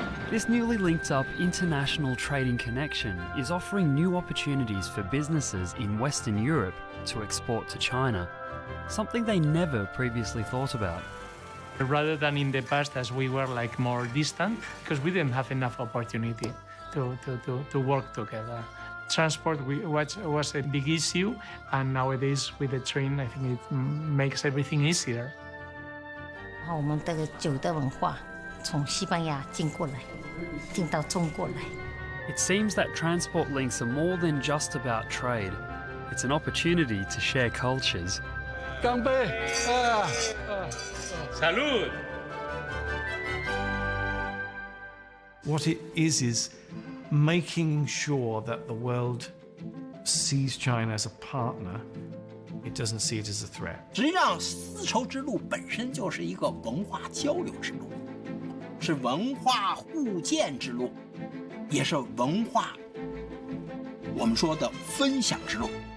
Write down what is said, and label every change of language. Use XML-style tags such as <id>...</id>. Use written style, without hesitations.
<en>This newly linked up international trading connection is offering new opportunities for businesses in Western Europe to export to China, something they never previously thought about. Rather than in the past, as we were like more distant, because we didn't have enough opportunity to work together. Transport was a big issue, and nowadays with the train, I think it makes everything easier.</en> <zh>我们这个酒的文化从西班牙进过来，进到中国来。</zh> <en>It seems that transport links are more than just about trade. It's an opportunity to share cultures.</en> <zh>干杯！</zh> <es>Salud!</es> <en>What it is making sure that the world sees China as a partner. It doesn't see it as a threat.</en> <zh>实际上，丝绸之路本身就是一个文化交流之路，是文化互鉴之路，也是文化我们说的分享之路。</zh>